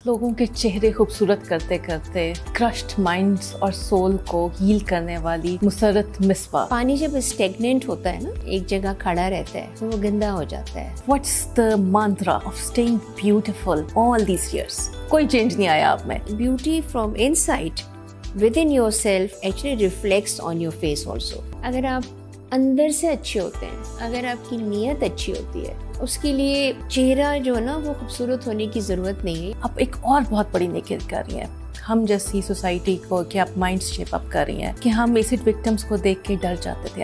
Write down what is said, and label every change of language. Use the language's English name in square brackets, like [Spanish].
[Urdu] لوگوں کے چہرے خوبصورت کرتے کرتے کرشڈ مائنڈز اور سول کو ہیل کرنے والی مسرت مصباح. پانی جب اسٹیگننٹ ہوتا ہے نا، ایک جگہ کھڑا رہتا ہے تو وہ گندا ہو جاتا ہے. [English] What's the mantra of staying beautiful all these years? [Urdu] کوئی چینج نہیں آیا آپ میں. [English] Beauty from inside within yourself actually reflects on your face also. [Urdu] اگر آپ اندر سے اچھے ہوتے ہیں، اگر آپ کی نیت اچھی ہوتی ہے، اس کے لیے چہرہ جو ہے نا وہ خوبصورت ہونے کی ضرورت نہیں ہے. اب ایک اور بہت بڑی نیکی کر رہی ہیں ہم جیسی سوسائٹی کو کہ آپ مائنڈس شیپ اپ کر رہی ہیں کہ ہم ایسڈ وکٹمس کو دیکھ کے ڈر جاتے تھے.